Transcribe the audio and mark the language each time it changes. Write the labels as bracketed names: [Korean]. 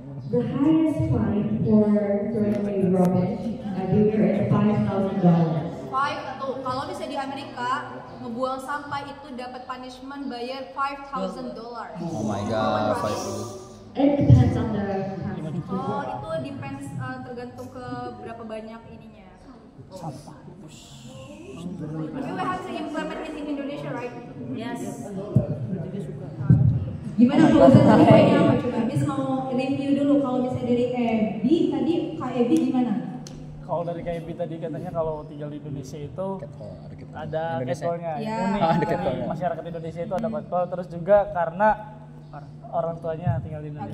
[English] The highest fine for throwing away rubbish everywhere is $5,000. [Indonesian] Tuh, kalau misalnya di Amerika ngebuang sampah itu dapat punishment bayar $5,000. [English] Oh my god. It depends on the country. [Indonesian] Oh, itu depends tergantung ke berapa banyak ininya. Sampah. [English] Maybe we have to implement it in Indonesia, right? Yes. [Indonesian] Gimana Fauzan tadi poinnya apa coba? Miss mau review dulu kalau misalnya dari Ebi tadi Kak Ebi gimana? Kalau dari KIP tadi katanya kalau tinggal di Indonesia itu ada catcallnya. Ya. Ini Ada dari catcallnya. masyarakat Indonesia itu ada catcall, terus juga karena orang tuanya tinggal di Indonesia.